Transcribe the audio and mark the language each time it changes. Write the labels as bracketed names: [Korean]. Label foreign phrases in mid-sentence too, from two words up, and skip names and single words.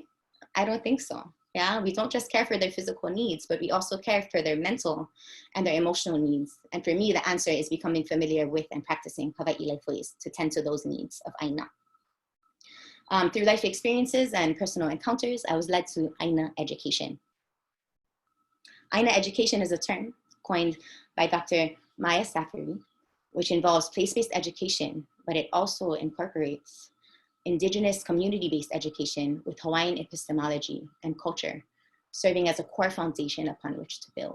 [English] I don't think so. Yeah, we don't just care for their physical needs, but we also care for their mental and their emotional needs. And for me, the answer is becoming familiar with and practicing Hawaiʻi life ways to tend to those needs of ʻāina. Through life experiences and personal encounters, I was led to ʻāina education. ʻāina education is a term coined by Dr. Maya Safari, which involves place-based education, but it also incorporates indigenous community-based education with Hawaiian epistemology and culture, serving as a core foundation upon which to build.